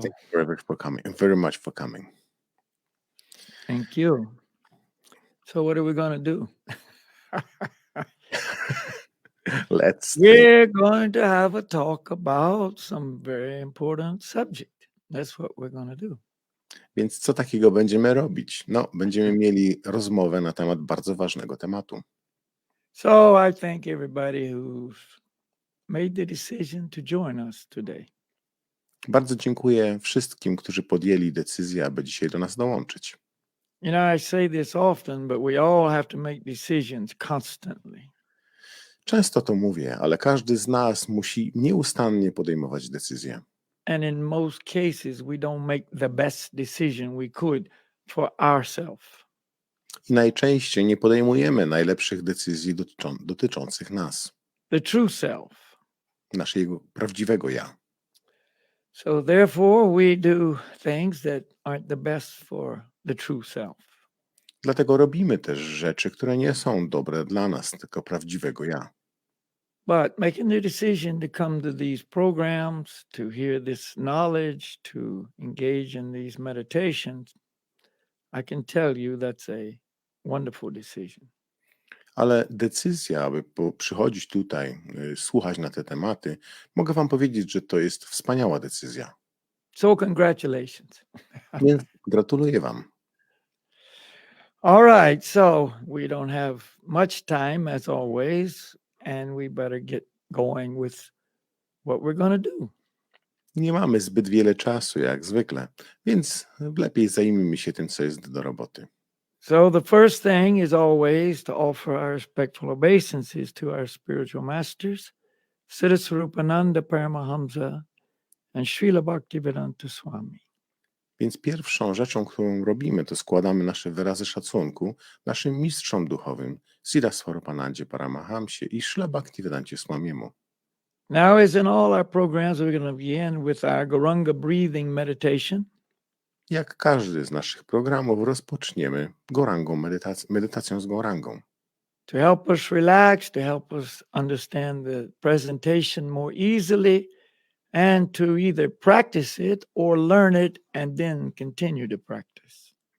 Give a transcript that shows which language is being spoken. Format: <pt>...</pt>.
<en>Thank you very much for coming. Thank you. So what are we going to do? We're going to have a talk about some very important subject. That's what we're going to do.</en> <pl>Więc co takiego będziemy robić? No, będziemy mieli rozmowę na temat bardzo ważnego tematu.</pl> <en>So I thank everybody who's made the decision to join us today.</en> <pl>Bardzo dziękuję wszystkim, którzy podjęli decyzję, aby dzisiaj do nas dołączyć.</pl> <en>You know, I say this often, but we all have to make decisions constantly.</en> <pl>Często to mówię, ale każdy z nas musi nieustannie podejmować decyzje.</pl> <en>And in most cases, we don't make the best decision we could for ourselves.</en> <pl>I najczęściej nie podejmujemy najlepszych decyzji dotyczących nas.</pl> <en>The true self.</en> <pl>Naszego prawdziwego ja.</pl> <en>So therefore we do things that aren't the best for the true self.</en> <pl>Dlatego robimy też rzeczy, które nie są dobre dla nas, tylko prawdziwego ja.</pl> <en>But making the decision to come to these programs, to hear this knowledge, to engage in these meditations, I can tell you that's a wonderful decision.</en> <pl>Ale decyzja, aby przychodzić tutaj, słuchać na te tematy, mogę wam powiedzieć, że to jest wspaniała decyzja.</pl> <en>So congratulations.</en> <pl>Więc gratuluję wam.</pl> <en>All right, so we don't have much time as always, and we better get going with what we're going to do.</en> <pl>Nie mamy zbyt wiele czasu, jak zwykle, więc lepiej zajmijmy się tym, co jest do roboty.</pl> <en>So the first thing is always to offer our respectful obeisances to our spiritual masters, Siddha Swarupananda Paramahamsa and Srila Bhaktivedanta Swami.</en> <pl>Więc pierwszą rzeczą, którą robimy, to składamy nasze wyrazy szacunku naszym mistrzom duchowym, Siddha Swarupanandzie Paramahamsie i Srila Bhaktivedancie Swamiemu.</pl> <en>Now, as in all our programs, we're going to begin with our Gauranga breathing meditation.</en> <pl>Jak każdy z naszych programów rozpoczniemy medytacją z Gaurangą.</pl> <en>To help us relax, to help us understand the presentation more easily, and to either practice it or learn it and then continue to practice.</en>